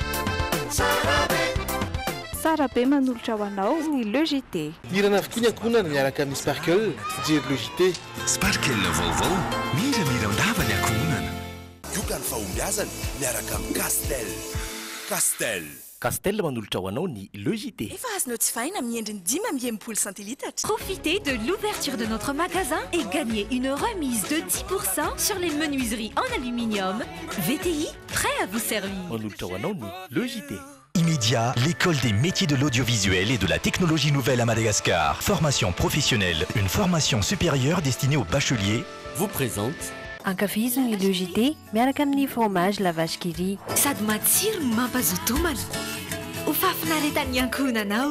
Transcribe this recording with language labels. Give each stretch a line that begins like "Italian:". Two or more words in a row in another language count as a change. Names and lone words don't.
Malagasy: Tsara be manolotra ho anao ny logité. Irana avokoa ny ankohonana miaraka amin'ny Sparkle, fijery logité. Sparkle vaovao, mira-mirandava ny ankohonana. Yokany fahombiazana miaraka amin'ny Castel. Castel manolotra ho anao ny logité. Efa azonao tsy fahina amin'ny endriny 10 centilitres.
French: Profitez de l'ouverture de notre magasin et gagnez une remise de 10% sur les menuiseries en aluminium. VTI, prêt à vous servir.
Malagasy: Manolotra ho anao ny logité.
French: Immédiat, l'école des métiers de l'audiovisuel et de la technologie nouvelle à Madagascar. Formation professionnelle, une formation supérieure destinée aux bacheliers. Vous présente
Malagasy: Ankafiziny logité miaraka amin'ny fromage la vache qui rit. Sady matsiro mampazoto homana. Ho fafinaretan'ny ankohonanao.